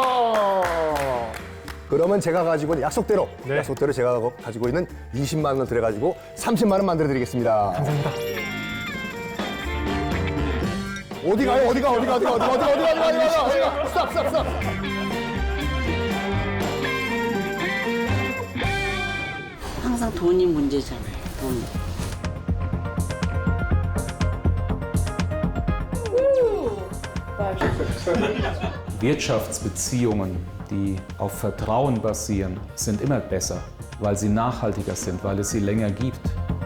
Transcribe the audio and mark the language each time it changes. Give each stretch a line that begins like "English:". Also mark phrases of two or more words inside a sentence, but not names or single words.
Korean: 그러면 제가 가지고 있는 약속대로 제가 가지고 있는 20만 원 들여가지고 30만 원 만들어 드리겠습니다. 감사합니다. 어디 가요? 스탑. 항상 돈이 문제잖아요. 돈.
German: Wirtschaftsbeziehungen, die auf Vertrauen basieren, sind immer besser, weil sie nachhaltiger sind, weil es sie länger gibt.